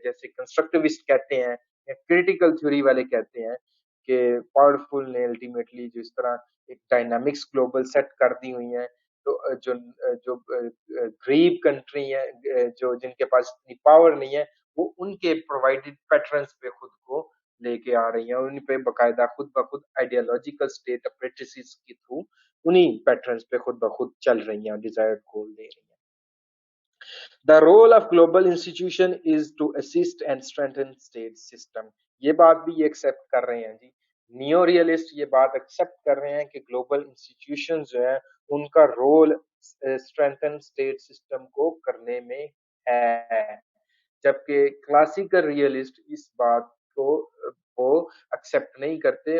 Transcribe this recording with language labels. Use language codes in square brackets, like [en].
[ur] جیسے کنسٹرکٹیوسٹ کہتے ہیں یا کریٹیکل تھیوری والے کہتے ہیں کہ پاورفل نے الٹیمیٹلی جس طرح ایک ڈائنامکس گلوبل سیٹ کر دی ہوئی ہیں، تو جو غریب کنٹری ہیں، جو جن کے پاس اتنی پاور نہیں ہے، وہ ان کے پرووائڈڈ پیٹرنس پہ خود کو لے کے آ رہی ہیں، اور ان پہ باقاعدہ خود بخود آئیڈیالوجیکل اسٹیٹ اپریٹسز کے تھرو انہی پیٹرنس پہ خود بخود چل رہی ہیں، ڈیزائرڈ گول دے رہی ہیں. [en] The role of global institution is to assist and strengthen state system. [ur] یہ بات بھی یہ ایکسپٹ کر رہے ہیں جی، نیو ریئلسٹ یہ بات ایکسپٹ کر رہے ہیں کہ گلوبل انسٹیٹیوشن جو ہیں ان کا رول اسٹرینتھن اسٹیٹ سسٹم کو کرنے میں ہے، جبکہ کلاسیکل ریئلسٹ اس بات کو وہ ایکسپٹ نہیں کرتے.